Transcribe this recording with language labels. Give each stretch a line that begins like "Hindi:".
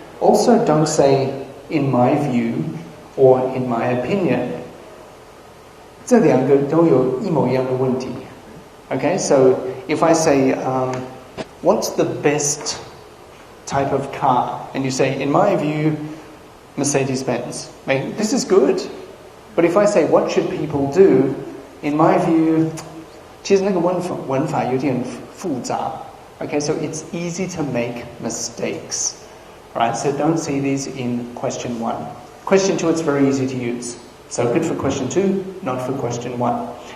English: Also don't say in my view or in my opinion.
Chinese: 这两个都有一模一样的问题。
English: Okay? So if I say, what's the best type of car? And you say, in my view, Mercedes-Benz. I mean, this is good. But if I say, what should people do? In my view,
Chinese: 其实那个文法有点复杂.
English: Okay, so it's easy to make mistakes. Right, so don't see these in question 1. Question 2, it's very easy to use. So good for question 2, not for question 1.